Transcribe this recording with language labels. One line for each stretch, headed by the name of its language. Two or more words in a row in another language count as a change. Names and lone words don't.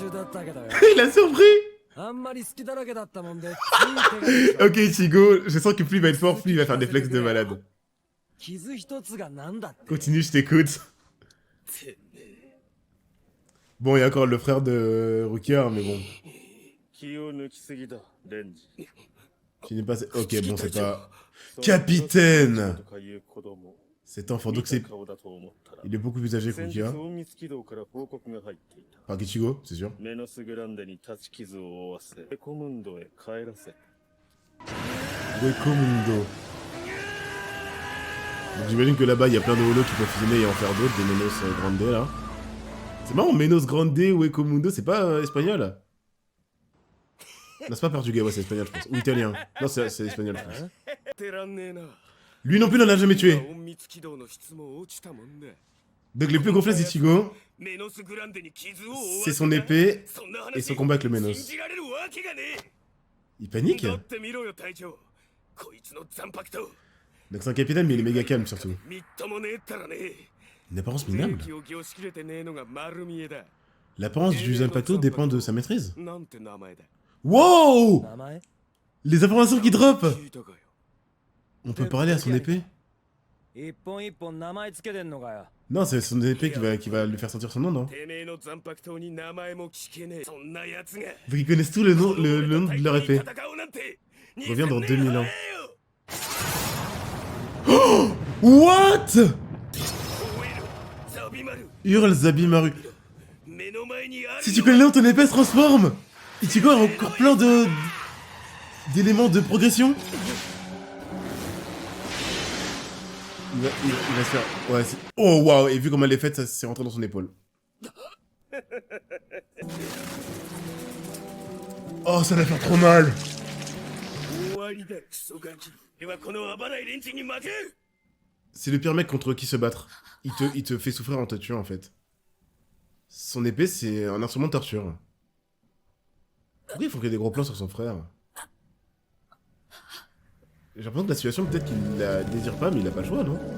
French: Il a surpris. Ok Ichigo, je sens que plus il va être fort, plus il va faire des flex de malade. Continue, je t'écoute. Bon, il y a encore le frère de Rukia, mais bon.
Japanese: 気を抜きすぎだレンジ
French: Qui n'est pas... Ok, bon, c'est pas...
Japanese: その
French: Capitaine
Japanese: とかいう子供
French: Cet enfant,
Japanese: 見
French: donc
Japanese: た
French: c'est...
Japanese: 顔だと思ったら
French: Il est beaucoup plus âgé que
Japanese: 先日
French: Rukia.
Japanese: 隠密軌道から報告が入っていた
French: Par Kichigo, c'est sûr.
Japanese: メノスグランデに立ち傷を負わせエコムンドへ帰らせ
French: Wekomundo. Donc j'imagine que là-bas, il y a plein de holos qui peuvent fusionner et en faire d'autres, des Menos Grande, là. C'est marrant, Menos Grande, Wekomundo, c'est pas espagnol? Non, c'est pas portugais, ouais, c'est espagnol, je pense. Ou italien. Non, c'est espagnol, je pense.
Japanese: てらんねえな
French: Lui non plus n'en a jamais tué.
Japanese: 隠密軌道の質も落ちたもんね
French: Donc les plus gros flashs d'Ichigo,
Japanese: メノスグランデに傷を負わ
French: c'est
Japanese: せた
French: son épée
Japanese: そんな
French: et
Japanese: 話
French: son combat avec le
Japanese: 信
French: Menos.
Japanese: じられるわけがね
French: Il
Japanese: え
French: panique?
Japanese: だって見ろよ隊長こいつの残白と
French: Donc c'est un capitaine, mais il est méga calme surtout.
Japanese: みっともねえったらね
French: Une apparence
Japanese: 正
French: minable.
Japanese: 気を凝しきれてねえのが丸見えだ
French: L'apparence du Zanpakuto dépend de sa maîtrise.
Japanese: なんて名前だ Wow! 名前
French: Les informations qui drop!
Japanese: 聞いたかよ
French: On peut parler à son épée?
Japanese: 一本一本名前つけてんのかよ。
French: Non, c'est son épée qui va lui faire sortir son nom, non?
Japanese: てめえの残白刀に名前も聞けねえそんな奴が
French: Donc ils connaissent tout le nom de leur épée.
Japanese: 戦うなんて
French: Revient dans 2000 ans. 2000
English: What?
Japanese: ザビマル
French: Hurle Zabimaru.
Japanese: 目の前にある
French: Si tu connais le nom, ton épée se transforme! Ichigo a encore plein d'éléments de progression. Il va se faire... Ouais, oh waouh, et vu comment elle est faite, ça s'est rentré dans son épaule. Oh, ça va faire trop mal.
Japanese: 終わりだクソガキではこの暴ない連中に負ける
French: C'est le pire mec contre qui se battre. Il te fait souffrir en te tuant en fait. Son épée, c'est un instrument de torture. Pourquoi il faut qu'il y ait des gros plans sur son frère? J'ai l'impression que la situation, peut-être qu'il la désire pas, mais il a pas le choix, non?